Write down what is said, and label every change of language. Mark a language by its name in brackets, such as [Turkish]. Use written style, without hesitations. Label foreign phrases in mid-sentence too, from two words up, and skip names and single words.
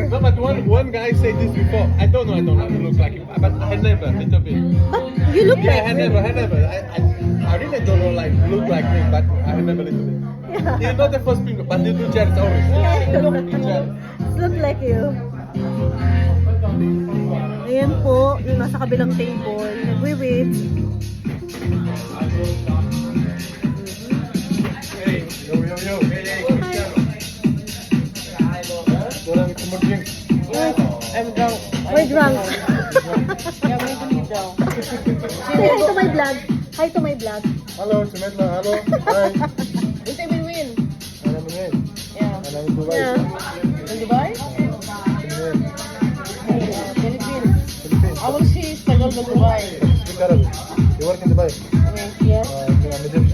[English] No, but one guy said this before. I don't know to look like him, but I never, little bit. But you look Yeah, like I never. I really don't know like look like him, but I never little bit. Yeah. You're not the first people, but you do Jared always. Yeah. You do Jared. Look like you. [Filipino] Ayan po, yung nasa kabilang table. Nagwi-wait. [English] Hey, yo. [Indonesian] Kurang itu mending. [English] I'm drunk. We're drunk. Yeah, I'm really drunk. Say hi to my vlog. Hi to my vlog. [Indonesian] Halo, Semetla, halo. Hai. [Filipino] Ito yung win. [Indonesian] Mana menit? [English] Yeah. [Indonesian] Mana itu baik. [English] Yeah. In Dubai? Philippines. I will see struggle with Dubai. Speak Arabic. You work in Dubai? Yes. I'm Egyptian.